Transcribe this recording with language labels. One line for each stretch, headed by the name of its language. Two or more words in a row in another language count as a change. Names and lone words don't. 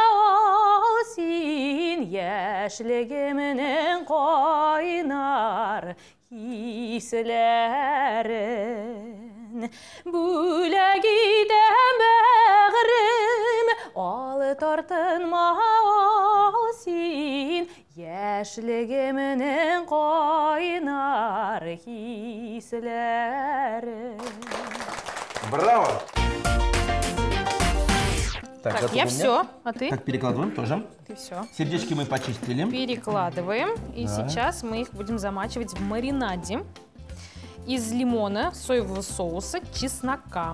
Tatar: син яшьлегемнең кайнар исләрен бүләк итәм бәгърем алы тартынма син яшьлегемнең кайнар исләрен.
Russian: Браво! Так, я все, а ты? Так, перекладываем тоже. Ты все. Сердечки мы почистили. Перекладываем. И сейчас мы их будем замачивать в маринаде из лимона, соевого соуса, чеснока.